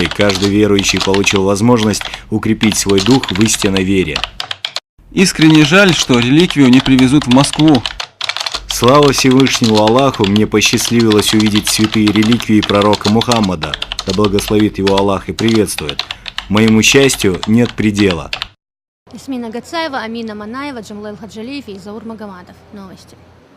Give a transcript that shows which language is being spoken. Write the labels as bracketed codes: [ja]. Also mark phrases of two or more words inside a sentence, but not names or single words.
[ru] Каждый верующий получил возможность укрепить свой дух в истинной вере. Искренне жаль, что реликвию не привезут в Москву. Слава Всевышнему Аллаху, мне посчастливилось увидеть святые реликвии пророка Мухаммада. Да благословит его Аллах и приветствует. Моему счастью нет предела. Ясмина Гацаева, Амина Манаева, Джамлел Хаджалиев и Заур Магомадов. Новости.